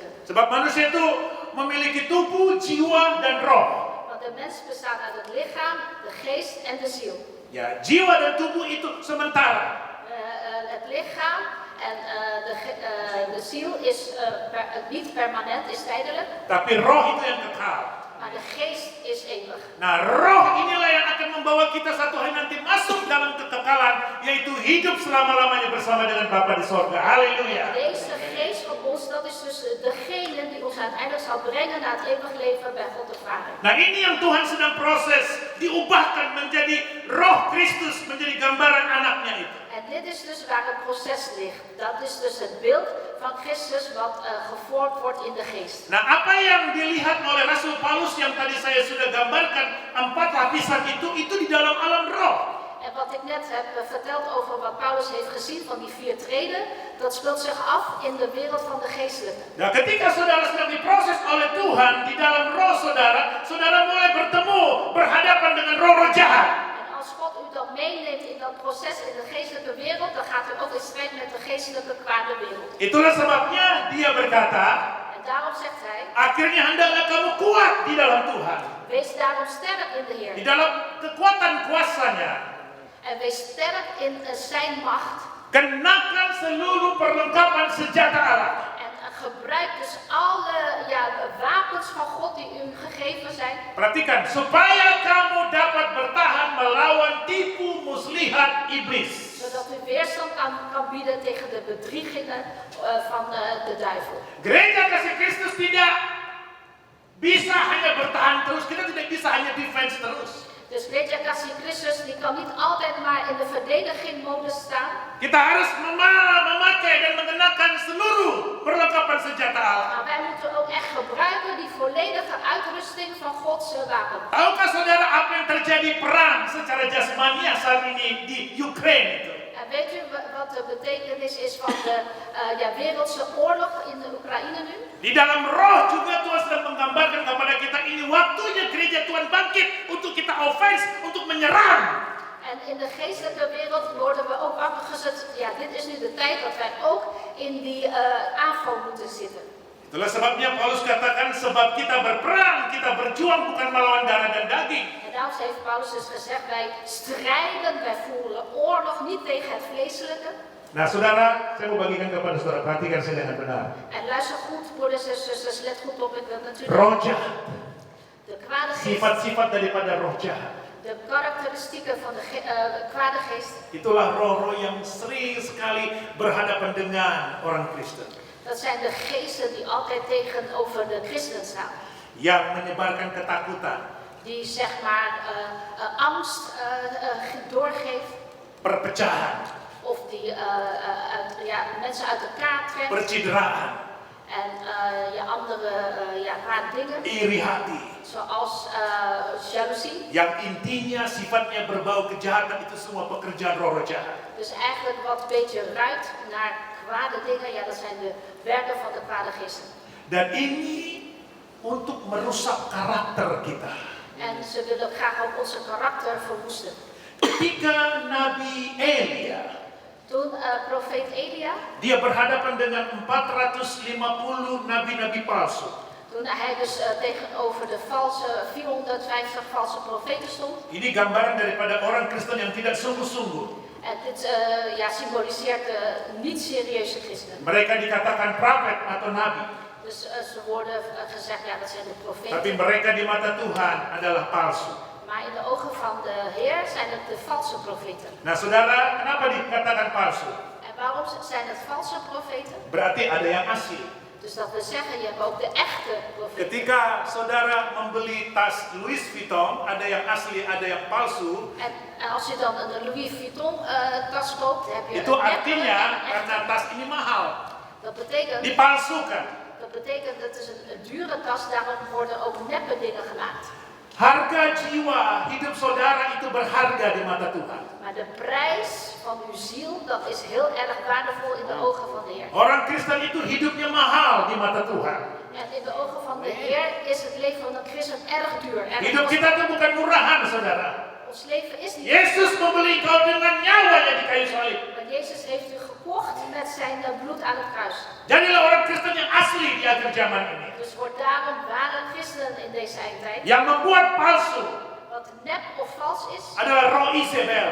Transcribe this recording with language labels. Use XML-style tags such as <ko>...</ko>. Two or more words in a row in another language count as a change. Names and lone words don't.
<id>Sebab manusia itu memiliki tubuh, jiwa, dan roh.</id> <nl>Want de mens bestaat uit het lichaam, de geest en de ziel.</nl> <id>Ya, jiwa dan tubuh itu sementara.</id> <nl>Het lichaam en de ziel is niet permanent, is tijdelijk.</nl> <id>Tapi roh itu yang kekal.</id> <nl>Maar de geest is eeuwig.</nl> <id>Nah, roh inilah yang akan membawa kita satu hari nanti masuk dalam kekekalan, yaitu hidup selama-lamanya bersama dengan Bapa di sorga. Haleluya.</id> <nl>Deze geest van ons, dat is dus degene die ons uiteindelijk zal brengen naar het eeuwig leven bij God de Vader.</nl> <id>Nah, ini yang Tuhan sedang proses, diubahkan menjadi roh Kristus, menjadi gambaran anaknya itu.</id> <nl>En dit is dus waar het proces ligt. Dat is dus het beeld van Christus wat gevormd wordt in de geest.</nl> <id>Nah, apa yang dilihat oleh Rasul Paulus yang tadi saya sudah gambarkan, 4 lapisan itu di dalam alam roh.</id> <nl>En wat ik net heb verteld over wat Paulus heeft gezien van die 4 treden, dat speelt zich af in de wereld van de geestelijke.</nl> <id>Nah, ketika saudara sedang diproses oleh Tuhan di dalam roh saudara, saudara mulai bertemu, berhadapan dengan roh-roh jahat.</id> <nl>En als God u dan meeneemt in dat proces in de geestelijke wereld, dan gaat u ook in strijd met de geestelijke kwade wereld.</nl> <id>Itulah sebabnya dia berkata,</id> <nl>En daarom zegt hij,</nl> <id>akhirnya hendaklah kamu kuat di dalam Tuhan,</id> <nl>wees daarom sterk in de</nl> <id>di</id> <nl>Heer.</nl> <id>dalam kekuatan kuasanya.</id> <nl>En wees sterk in zijn macht.</nl> <id>Kenakan seluruh perlengkapan senjata Allah.</id> <nl>En gebruik dus alle wapens van God die u gegeven zijn.</nl> <id>Perhatikan, supaya kamu dapat bertahan melawan tipu muslihat iblis.</id> <nl>Zodat u weerstand kan bieden tegen de bedriegingen van de duivel.</nl> <id>Gereja Kasih Kristus tidak bisa hanya bertahan terus, kita tidak bisa hanya defense terus.</id> <nl>Dus Gereja Kasih Christus die kan niet altijd maar in de verdediging modus staan.</nl> <id>Kita harus memakai dan mengenakan seluruh perlengkapan senjata Allah.</id> <nl>Maar wij moeten ook echt gebruiken die volledige uitrusting van Gods wapen.</nl> <id>Tahukah saudara apa yang terjadi perang secara jasmania saat ini di Ukraina itu?</id> <nl>En weet u wat de betekenis is van de wereldse oorlog in de Oekraïne nu?</nl> <id>Di dalam roh juga Tuhan sedang menggambarkan kepada kita ini waktunya gereja Tuhan bangkit untuk kita offense, untuk menyerang.</id> <nl>En in de geestelijke wereld worden we ook wakker gezet. Ja, dit is nu de tijd dat wij ook in die aanval moeten zitten.</nl> <id>Itulah sebabnya Paulus katakan sebab kita berperang, kita berjuang bukan melawan darah dan daging.</id> <nl>En daarom heeft Paulus dus gezegd, wij strijden, wij voeren oorlog niet tegen het vleeselijke.</nl> <id>Nah saudara, saya mau bagikan kepada saudara, perhatikan saya dengan benar.</id> <nl>En luister goed, broeders en zusters, let goed op, ik wil natuurlijk</nl> <id>Roh jahat,</id> <nl>de kwade geest,</nl> <id>sifat-sifat daripada roh jahat.</id> <nl>de karakteristieken van de kwade geest.</nl> <id>Itulah roh-roh yang sering sekali berhadapan dengan orang Kristen.</id> <nl>Dat zijn de geesten die altijd tegenover de christen staan.</nl> <id>Yang menyebarkan ketakutan,</id> <nl>Die zeg maar angst doorgeeft.</nl> <id>perpecahan,</id> <nl>Of die mensen uit elkaar trekt.</nl> <id>percideraan,</id> <nl>En andere kwade dingen.</nl> <id>iri hati.</id> <nl>Zoals jaloezie.</nl> <id>Yang intinya sifatnya berbau kejahatan, itu semua pekerjaan roh-roh jahat.</id> <nl>Dus eigenlijk wat een beetje ruikt naar kwade dingen. Ja, dat zijn de werken van de kwade geesten.</nl> <id>Dan ini untuk merusak karakter kita.</id> <nl>En ze willen graag ook onze karakter verwoesten.</nl> <id>Ketika Nabi Elia,</id> <nl>Toen profeet Elia,</nl> <id>dia berhadapan dengan 450 nabi-nabi palsu.</id> <nl>toen hij dus tegenover de 450 valse profeten stond.</nl> <id>Ini gambaran daripada orang Kristen yang tidak sungguh-sungguh.</id> <nl>En dit symboliseert de niet-serieuze christenen.</nl> <id>Mereka dikatakan prophet atau nabi,</id> <nl>Dus ze worden gezegd, ja, dat zijn de</nl> <id>tapi</id> <nl>profeten.</nl> <id>mereka di mata Tuhan adalah palsu.</id> <nl>Maar in de ogen van de Heer zijn het de valse profeten.</nl> <id>Nah, saudara, kenapa dikatakan palsu?</id> <nl>En waarom zijn het valse profeten?</nl> <id>Berarti ada yang asli.</id> <nl>Dus dat we zeggen, je hebt ook de echte profeten.</nl> <id>Ketika saudara membeli tas Louis Vuitton, ada yang asli, ada yang palsu.</id> <nl>En als je dan een Louis Vuitton tas koopt, heb je</nl> <id>Itu</id> <nl>een neppe</nl> <id>artinya</id> <nl>en een echte.</nl> <id>karena tas ini mahal,</id> <nl>Dat betekent,</nl> <id>dipalsukan.</id> <nl>het is een dure tas, daarom worden ook neppe dingen gemaakt.</nl> <id>Harga jiwa hidup saudara itu berharga di mata Tuhan.</id> <nl>Maar de prijs van uw ziel, dat is heel erg waardevol in de ogen van de Heer.</nl> <id>Orang Kristen itu hidupnya mahal di mata Tuhan.</id> <nl>En in de ogen van de Heer is het leven van een christen erg duur. Erg</nl> <id>Hidup kita itu bukan murahan, saudara.</id> <nl>Ons leven is niet.</nl> <id>Yesus membeli engkau dengan nyawanya di kayu salib.</id> <nl>Maar Jezus heeft u gekocht met zijn bloed aan het kruis.</nl> <id>Jadilah orang Kristen yang asli di akhir zaman ini.</id> <nl>Dus word daarom ware christen in deze eindtijd.</nl> <id>Yang membuat palsu</id> <nl>Wat nep of vals is,</nl> <id>adalah roh Isabel.</id>